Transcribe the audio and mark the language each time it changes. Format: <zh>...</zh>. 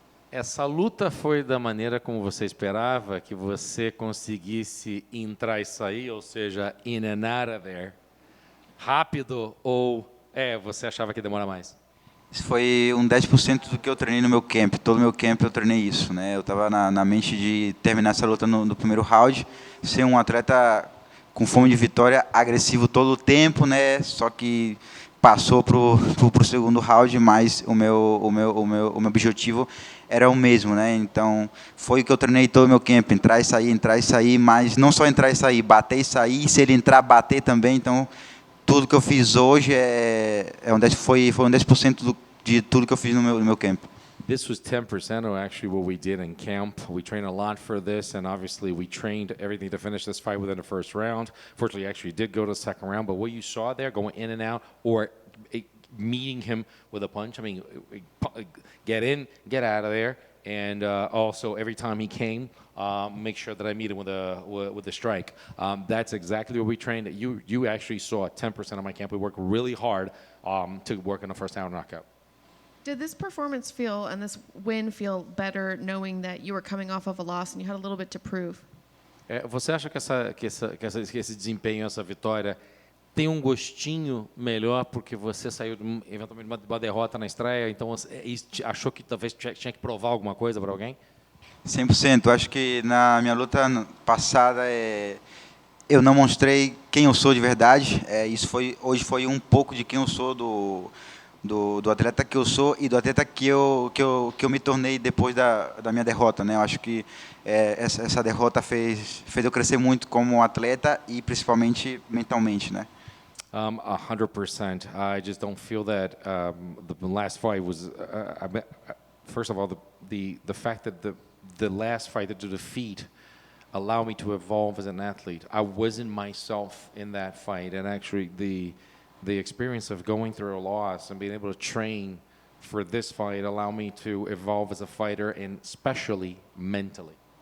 <pt>Essa luta foi da maneira como você esperava, que você conseguisse entrar e sair, ou seja,</pt> <en>in and out of there,</en> <pt>rápido, ou você achava que ia demorar mais? Isso foi 10% do que eu treinei no meu camp. Todo meu camp eu treinei isso, né? Eu estava na mente de terminar essa luta no primeiro round, ser um atleta com fome de vitória, agressivo todo o tempo, né? Só que passou pro segundo round, mas o meu objetivo era o mesmo, né? Então foi o que eu treinei todo o meu camp, entrar e sair, mas não só entrar e sair, bater e sair, se ele entrar, bater também. Então tudo que eu fiz hoje foi 10% de tudo que eu fiz no meu camp.</pt> <en>This was 10% of actually what we did in camp. We trained a lot for this, and obviously we trained everything to finish this fight within the first round. Fortunately, actually did go to the second round, but what you saw there, going in and out, or meeting him with a punch, I mean, get in, get out of there, and also every time he came, make sure that I meet him with a strike. That's exactly what we trained. You actually saw 10% of my camp. We worked really hard to work on the first round knockout. Did this performance feel and this win feel better knowing that you were coming off of a loss and you had a little bit to prove?</en> <pt>Você acha que esse desempenho, essa vitória, tem um gostinho melhor porque você saiu eventualmente de uma derrota na estreia, então achou que talvez tinha que provar alguma coisa para alguém? 100%. Acho que na minha luta passada eu não mostrei quem eu sou de verdade. Hoje foi um pouco de quem eu sou do atleta que eu sou e do atleta que eu me tornei depois da minha derrota, né? Eu acho que essa derrota fez eu crescer muito como atleta e principalmente mentalmente, né? 100%.</pt> <en>I just don't feel that the last fight was. First of all, the fact that the last fight, the defeat, allowed me to evolve as an athlete. I wasn't myself in that fight, and actually the experience of going through a loss and being able to train for this fight allowed me to evolve as a fighter, and especially mentally.</en>